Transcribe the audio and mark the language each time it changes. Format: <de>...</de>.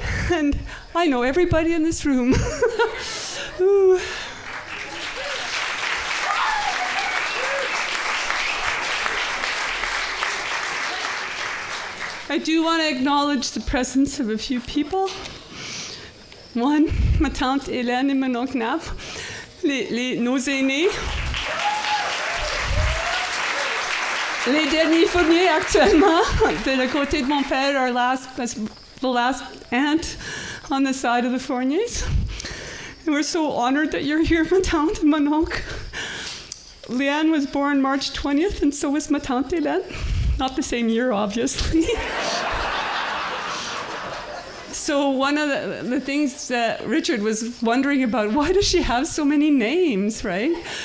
<en>And I know everybody in this room. Ooh. I do want to acknowledge the presence of a few people.</en> <fr>One, ma tante Hélène et mon oncle Nab, nos aînés. Les derniers Fournier actuellement, de le côté de mon père,</fr> <en>the last aunt on the side of the Fourniers. And we're so honored that you're here,</en> <fr>ma tante</fr> <en>and</en> <fr>mon oncle.</fr> <en>Lianne was born March 20th, and so was</en> <fr>ma tante</fr> <en>Hélène. Not the same year, obviously. So one of the things that Richard was wondering about, why does she have so many names, right?</en>